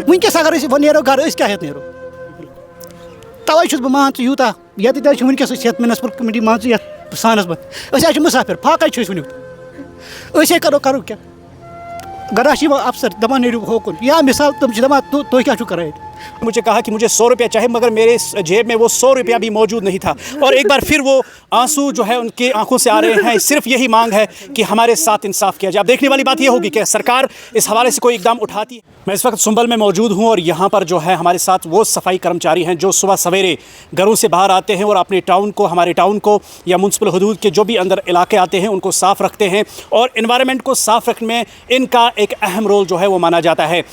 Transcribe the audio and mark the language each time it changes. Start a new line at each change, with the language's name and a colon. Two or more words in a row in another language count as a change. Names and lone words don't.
Kashmiri: وٕنکٮ۪س اگر أسۍ نیرو گرٕ أسۍ کیٛاہ ہٮ۪تھ نیرو تَوَے چھُس بہٕ مان ژٕ یوٗتاہ ییٚتہِ چھِ وٕنکٮ۪س أسۍ یَتھ
English: municipal committee
Kashmiri: مان ژٕ یَتھ سانس منٛز أسۍ حظ چھِ مُسافِر پھاکَے چھِ أسۍ وٕنیُک أسۍ کرو کیٛاہ گرا چھِ یِوان افسر دپان نیٖرِو ہوکُن یا مثال تِم چھِ دپان تُہۍ کیٛاہ چھُو کران ییٚتہِ.
Urdu: مجھے کہا کہ مجھے 100 روپیہ چاہیے مگر میرے جیب میں وہ 100 روپیہ بھی موجود نہیں تھا اور ایک بار پھر وہ آنسو جو ہے ان کی آنکھوں سے آ رہے ہیں. صرف یہی مانگ ہے کہ ہمارے ساتھ انصاف کیا جائے. اب دیکھنے والی بات یہ ہوگی کہ سرکار اس حوالے سے کوئی اقدام اٹھاتی ہے. میں اس وقت سنبل میں موجود ہوں اور یہاں پر جو ہے ہمارے ساتھ وہ صفائی کرمچاری ہیں جو صبح سویرے گھروں سے باہر آتے ہیں اور اپنے ٹاؤن کو ہمارے ٹاؤن کو یا منسپل حدود کے جو بھی اندر علاقے آتے ہیں ان کو صاف رکھتے ہیں اور انوائرمنٹ کو صاف رکھنے میں ان کا ایک اہم رول جو ہے وہ مانا جاتا ہے.